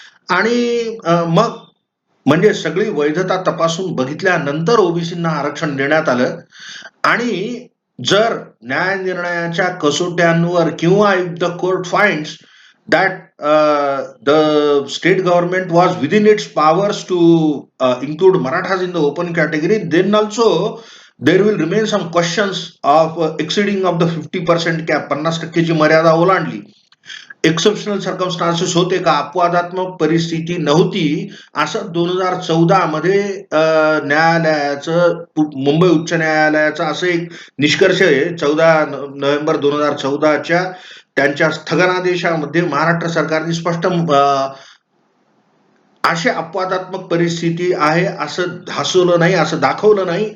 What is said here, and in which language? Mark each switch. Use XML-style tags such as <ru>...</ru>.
<mr>आणि मग म्हणजे सगळी वैधता तपासून बघितल्यानंतर ओबीसींना आरक्षण देण्यात आलं. आणि जर न्याय निर्णयाच्या कसोट्यांवर किंवा</mr> <en>if the court finds that the state government was within its powers to include Marathas in the open category, then also there will remain some questions of exceeding of the 50% cap,</en> <mr>50%ची मर्यादा ओलांडली. Exceptional circumstances होते का, अपवादात्मक परिस्थिती नव्हती, असं 2014 मध्ये न्यायालयाचं, मुंबई उच्च न्यायालयाचा असं एक निष्कर्ष आहे 14 नोव्हेंबर 2014च्या त्यांच्या स्थगनादेशामध्ये महाराष्ट्र सरकारने स्पष्ट अशी अपवादात्मक परिस्थिती आहे असं भासवलं नाही, असं दाखवलं नाही.</mr>